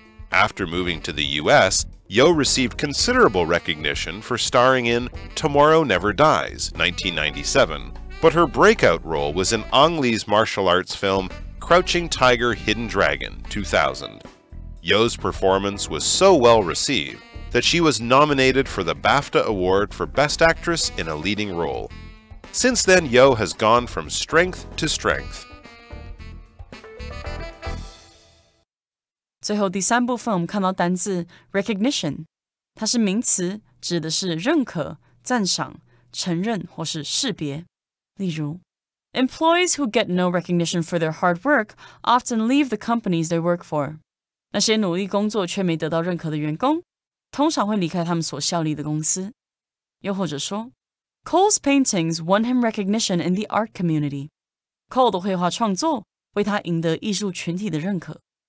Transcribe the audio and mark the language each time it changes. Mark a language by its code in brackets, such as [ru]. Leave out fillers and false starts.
[en] After moving to the US, Yo received considerable recognition for starring in Tomorrow Never Dies, 1997, but her breakout role was in Ang Lee's martial arts film Crouching Tiger, Hidden Dragon, 2000. Yo's performance was so well received that she was nominated for the BAFTA Award for Best Actress in a Leading Role. Since then, Yo has gone from strength to strength. [zh] 最后第三部分，我们看到单字 recognition， 它是名词，指的是认可、赞赏、承认或是识别。例如 [en] Employees who get no recognition for their hard work often leave the companies they work for. [zh] 那些努力工作却没得到认可的员工，通常会离开他们所效力的公司。又或者说 [en] Cole's paintings won him recognition in the art community. [zh] Cole 的绘画创作为他赢得艺术群体的认可。